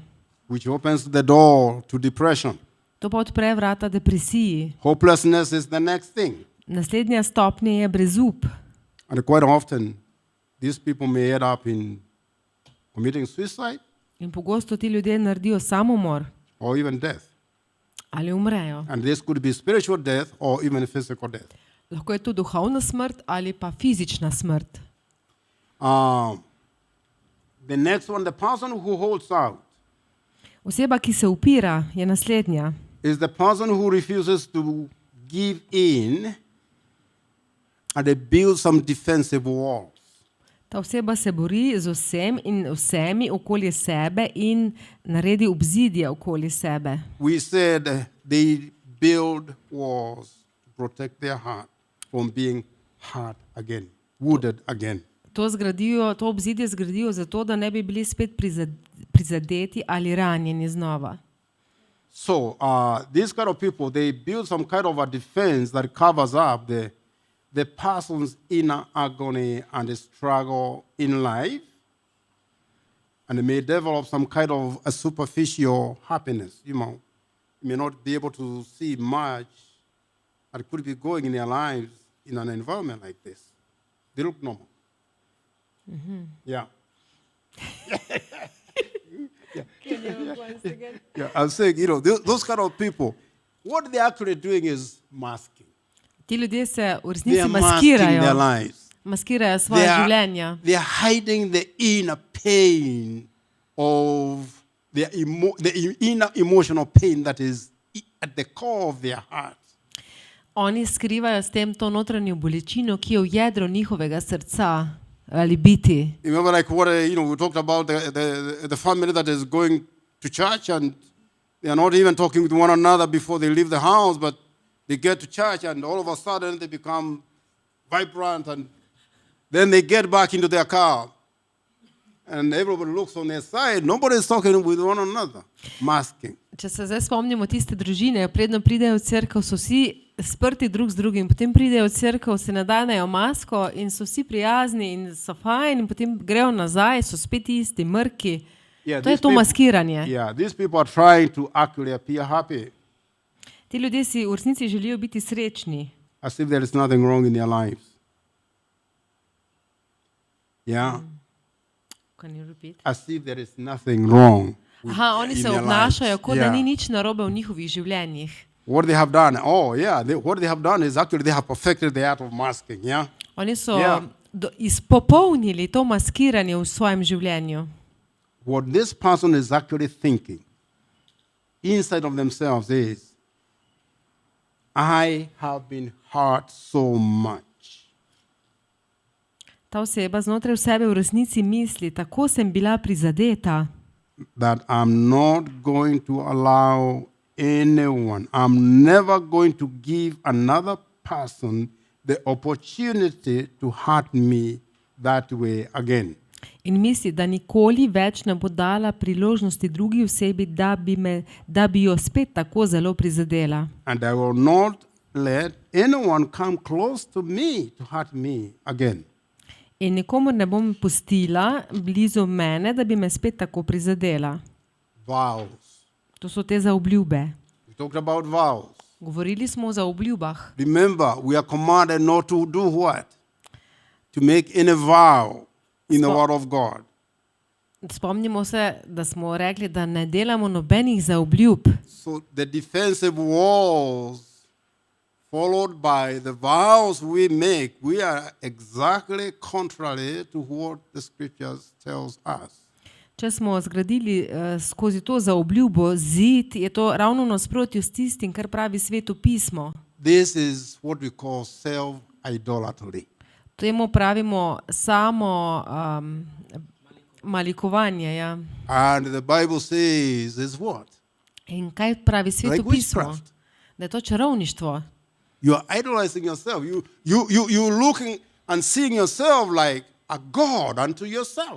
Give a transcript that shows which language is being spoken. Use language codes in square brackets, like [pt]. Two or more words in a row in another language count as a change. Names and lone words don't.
[en] Which opens the door to depression. [sl] To pa odpre vrata depresiji. [en] Hopelessness is the next thing. [sl] Naslednja stopnja je brezup. [en] And quite often, these people may end up in committing suicide [sl] In pogosto ti ljudje naredijo samomor [en] or even death. [sl] ali umrejo. [en] And this could be spiritual death or even physical death. [sl] Lahko je to duhovna smrt ali pa fizična smrt. [en] The next one, the person who holds out, [sl] Oseba, ki se upira, je naslednja. [en] is the person who refuses to give in and they build some defensive walls. [sl] Ta oseba se bori z vsem in vsemi okoli sebe in naredi obzidje okoli sebe. [en] We said they build walls to protect their heart from being hurt again, wounded again. [sl] To obzidje zgradijo zato, da ne bi bili spet prizadeti ali ranjeni znova. [en] So these kind of people, they build some kind of a defense that covers up the person's inner agony and the struggle in life, and they may develop some kind of a superficial happiness. You may not be able to see much that could be going in their lives in an environment like this. They look normal. Mm-hmm. Yeah. Yeah, I'm saying, those kind of people, what they're actually doing is masking. [sl] Ti ljudje se v [en] They [sl] resnici [en] are masking their [sl] maskirajo. [en] lives. [sl] Maskirajo svoje življenja. [en] They are hiding the inner pain of the inner emotional pain that is at the core of their heart. [sl] Oni skrivajo s tem to notranjo bolečino, ki je v jedru njihovega srca ali biti. [en] Remember, like what we talked about the family that is going to church and they are not even talking with one another before they leave the house, but they get to church and all of a sudden they become vibrant and then they get back into their car and everybody looks on their side. Nobody is talking with one another, masking. [sl] Če se zdaj spomnimo tiste družine, predno pridejo v cerkev, so vsi sprti drug z drugim, potem pridejo v cerkev, se nadanejo masko in so vsi prijazni in so fajn in potem grejo nazaj, so spet isti, mrki. To je to maskiranje. [en] Yeah, these people are trying to actually appear happy. [sl] Ti ljudje si v resnici želijo biti srečni. [en] As if there is nothing wrong in their lives. Yeah? Can you repeat? As if there is nothing wrong. [sl] Oni se obnašajo, kot da ni nič narobe v njihovih življenjih. [en] What they have done, what they have done is actually they have perfected the art of masking, yeah? [sl] Oni so izpopolnili to maskiranje v svojem življenju. [en] What this person is actually thinking inside of themselves is, I have been hurt so much. [sl] Ta oseba znotraj sebe v resnici misli, tako sem bila prizadeta, [en] that I'm not going to allow anyone, I'm never going to give another person the opportunity to hurt me that way again. [sl] in misli, da nikoli več ne bo dala priložnosti drugi osebi, da bi jo spet tako zelo prizadela. [en] And I will not let anyone come close to me to hurt me again. [sl] In nikomur ne bom pustila blizu mene, da bi me spet tako prizadela. [en] Vows. [sl] To so te zaobljube. [en] We talked about vows. [sl] Govorili smo o zaobljubah. [en] Remember, we are commanded not to do what? To make any vow in the [sl] Spo- [en] Word of God. [sl] Spomnimo se, da smo rekli, da ne delamo nobenih zaobljub. [en] So the defensive walls, followed by the vows we make, we are exactly contrary to what the Scriptures tells us. [sl] Če smo zgradili skozi to zaobljubo zid, je to ravno v nasprotju s tistim, kar pravi Sveto pismo. [en] This is what we call self-idolatry. [sl] Temu pravimo samo malikovanje. Ja. [en] And the Bible says is what? [sl] In kaj pravi Sveto [en] Like [sl] pismo? [en] witchcraft. [sl] Da je to čarovništvo. [en] You are idolizing yourself. You're looking and seeing yourself like a God unto yourself.